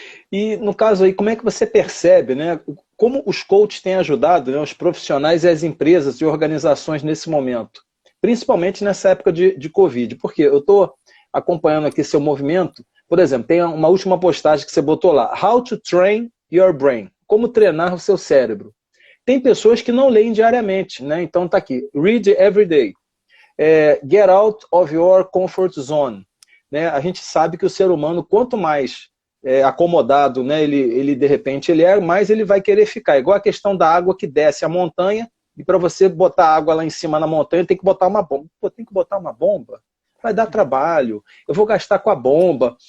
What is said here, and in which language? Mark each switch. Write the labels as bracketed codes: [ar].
[pt] E no caso aí, como é que você percebe, né, como os coaches têm ajudado, né, os profissionais e as empresas e organizações nesse momento? Principalmente nessa época de Covid. Porque eu estou acompanhando aqui seu movimento. Por exemplo, tem uma última postagem que você botou lá. [en] How to train your brain. [pt] Como treinar o seu cérebro. Tem pessoas que não leem diariamente, né? Então tá aqui. [en] Read every day. Get out of your comfort zone. [pt] Né? A gente sabe que o ser humano, quanto mais acomodado, né, ele de repente ele mais ele vai querer ficar. Igual a questão da água que desce a montanha, e para você botar água lá em cima na montanha, tem que botar uma bomba. Pô, tem que botar uma bomba? Vai dar trabalho, eu vou gastar com a bomba.